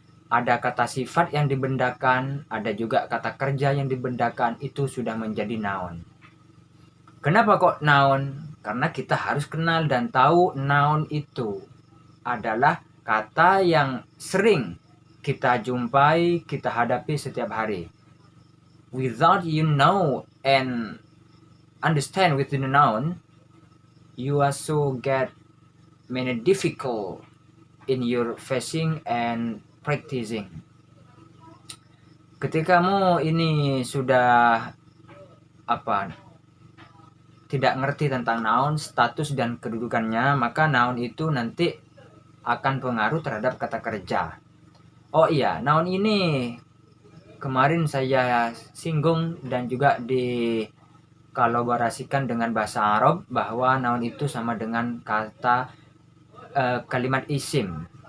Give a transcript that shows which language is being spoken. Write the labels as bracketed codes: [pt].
[id] Ada kata sifat yang dibendakan, ada juga kata kerja yang dibendakan, itu sudah menjadi noun. Kenapa kok noun? Karena kita harus kenal dan tahu noun itu adalah kata yang sering kita jumpai, kita hadapi setiap hari. [en] Without you know and understand within the noun, you also get many difficult in your facing and practicing. [id] Ketika kamu ini sudah tidak ngerti tentang noun, status dan kedudukannya, maka noun itu nanti akan pengaruh terhadap kata kerja. Oh iya, noun ini kemarin saya singgung dan juga dikolaborasikan dengan bahasa Arab bahwa noun itu sama dengan kata kalimat isim.